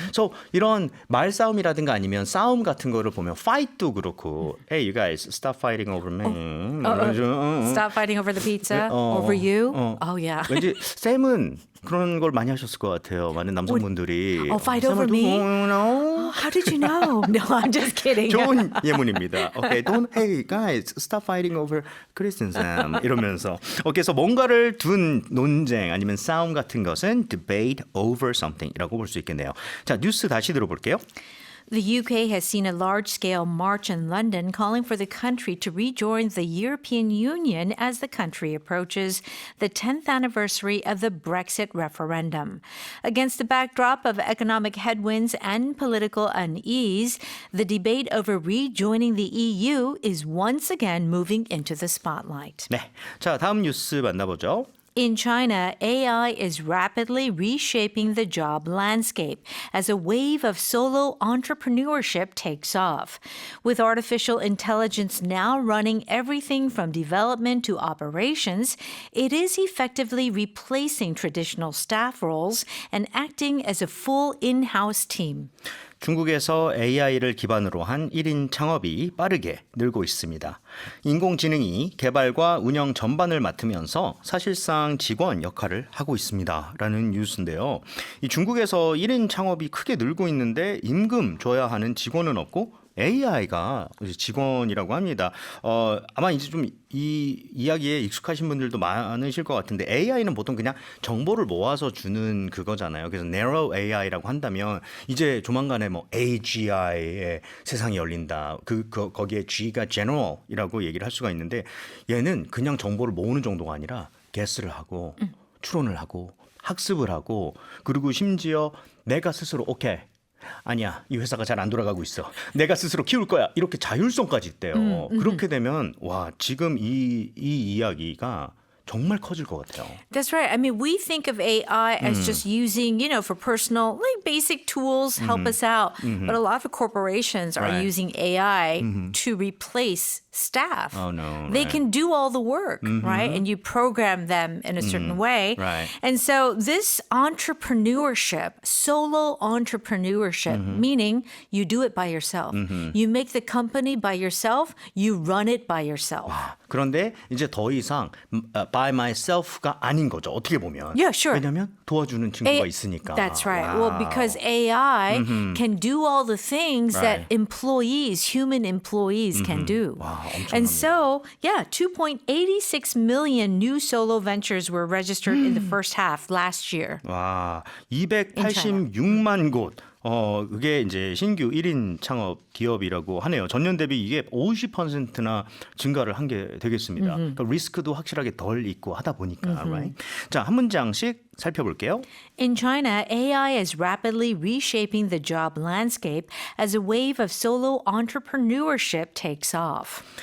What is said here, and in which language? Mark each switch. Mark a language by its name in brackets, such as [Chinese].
[Korean] So 이런 말싸움이라든가 아니면 싸움 같은 거를 보면 fight도 그렇고, [English] hey, you guys, stop fighting over me. Stop fighting over the pizza, over you. Oh, yeah. [Korean] 왠지 쌤은 그런 걸 많이 하셨을 것 같아요. 많은 남성분들이. [English] fight over me? No. How did you know? No, I'm just kidding. [Korean] 좋은 예문입니다. [English] Okay, don't hey guys, stop fighting over Kristen Sam [Korean] 이러면서. Okay, 그래서 뭔가를 둔 논쟁 아니면 싸움 같은 것은 [English] debate over something [Korean] 이라고 볼 수 있겠네요. 자, 뉴스 다시 들어볼게요. [English] The UK has seen a large-scale march in London calling for the country to rejoin the European Union as the country approaches the 10th anniversary of the Brexit referendum. Against the backdrop of economic headwinds and political unease, the debate over rejoining the EU is once again moving into the spotlight. [Korean] 네, 자 다음 뉴스 만나보죠. [English] In China, AI is rapidly reshaping the job landscape as a wave of solo entrepreneurship takes off. With artificial intelligence now running everything from development to operations, it is effectively replacing traditional staff roles and acting as a full in-house team. [Korean] 중국에서 AI를 기반으로 한 1인 창업이 빠르게 늘고 있습니다. 인공지능이 개발과 운영 전반을 맡으면서 사실상 직원 역할을 하고 있습니다. 라는 뉴스인데요. 이 중국에서 1인 창업이 크게 늘고 있는데 임금 줘야 하는 직원은 없고 AI가 직원이라고 합니다. 아마 이제 좀 이 이야기에 익숙하신 분들도 많으실 것 같은데 AI는 보통 그냥 정보를 모아서 주는 그거잖아요. 그래서 narrow AI라고 한다면 이제 조만간에 뭐 AGI의 세상이 열린다. 거기에 G가 general이라고 얘기를 할 수가 있는데 얘는 그냥 정보를 모으는 정도가 아니라 guess를 하고 추론을 하고 학습을 하고 그리고 심지어 내가 스스로 오케이. 아니야, 이 회사가 잘 안 돌아가고 있어. 내가 스스로 키울 거야. 이렇게 자율성까지 있대요. 그렇게 되면 와 지금 이 이야기가 정말 커질 것 같아요. [English] That's right. I mean, we think of AI as just using, for personal, like basic tools, help us out. But a lot of corporations are Right. using AI to replace staff. Oh, no, They right. can do all the work, right? And you program them in a certain way. Right. And so this entrepreneurship, solo entrepreneurship, meaning you do it by yourself. You make the company by yourself, you run it by yourself. [Korean] 그런데 이제 더 이상 [English] by myself [Korean] 가 아닌 거죠. 어떻게 보면. [English] Yeah, sure. [Korean] 왜냐하면 도와주는 친구가 있으니까. [English] That's right. Well, [Korean] 와우. [English] because AI can do all the things that Right. human employees can do. [Korean] 와, 엄청납니다. [English] And so, yeah, 2.86 million new solo ventures were registered in the first half last year. [Korean] 와, 286만 곳. 그게 이제 신규 1인 창업 기업이라고 하네요. 전년 대비 이게 50%나 증가를 한 게 되겠습니다. 그러니까 리스크도 확실하게 덜 있고 하다 보니까, right? 자, 한 문장씩 살펴볼게요. [English] In China, AI is rapidly reshaping the job landscape as a wave of solo entrepreneurship takes off.